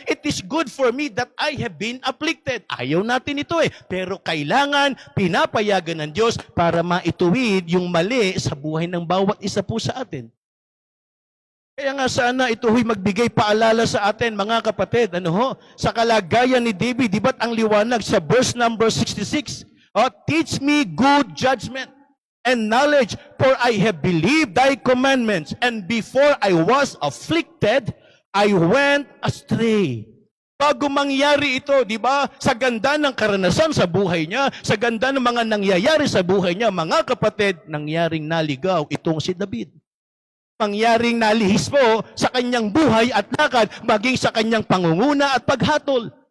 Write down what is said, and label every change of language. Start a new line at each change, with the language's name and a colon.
English: It is good for me that I have been afflicted.
Filipino: Ayaw natin ito eh. Pero kailangan pinapayagan ng Diyos para maituwid yung mali sa buhay ng bawat isa po sa atin. Kaya nga sana ito ho'y magbigay paalala sa atin, mga kapatid. Sa kalagayan ni David, di ba't ang liwanag sa verse number 66?
English: Teach me good judgment and knowledge, for I have believed thy commandments, and before I was afflicted, I went astray.
Filipino: Bago mangyari ito, di ba, sa ganda ng karanasan sa buhay niya, sa ganda ng mga nangyayari sa buhay niya, mga kapatid, nangyaring naligaw itong si David. Mangyaring nalihis po sa kanyang buhay at lakad, maging sa kanyang pangunguna at paghatol.